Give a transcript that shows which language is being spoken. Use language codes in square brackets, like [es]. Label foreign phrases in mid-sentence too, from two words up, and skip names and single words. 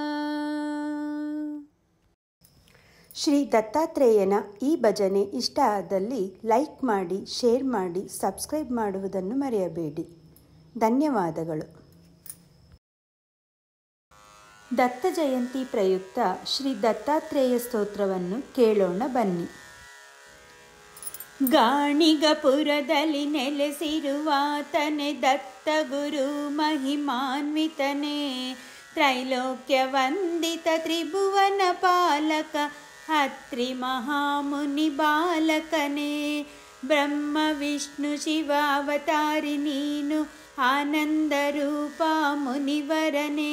[kn] ಶ್ರೀ ದತ್ತಾತ್ರೇಯನ ಈ ಭಜನೆ ಇಷ್ಟ ಆದಲ್ಲಿ ಲೈಕ್ ಮಾಡಿ, ಶೇರ್ ಮಾಡಿ, ಸಬ್ಸ್ಕ್ರೈಬ್ ಮಾಡುವುದನ್ನು ಮರೆಯಬೇಡಿ. ಧನ್ಯವಾದಗಳು. ದತ್ತ ಜಯಂತಿ ಪ್ರಯುಕ್ತ ಶ್ರೀ ದತ್ತಾತ್ರೇಯ ಸ್ತೋತ್ರವನ್ನು ಕೇಳೋಣ ಬನ್ನಿ. ಗಾಣಿಗಪುರದಲ್ಲಿ ನೆಲೆಸಿರುವಾತನೆ ದತ್ತ ಗುರು ಮಹಿಮಾನ್ವಿತನೇ, ತ್ರೈಲೋಕ್ಯ ವಂದಿತ ತ್ರಿಭುವನ ಪಾಲಕ ಅತ್ರಿ ಮಹಾಮುನಿ ಬಾಲಕನೇ, ಬ್ರಹ್ಮ ವಿಷ್ಣು ಶಿವ ಅವತಾರಿ ನೀನು, ಆನಂದ ರೂಪ ಮುನಿವರನೇ.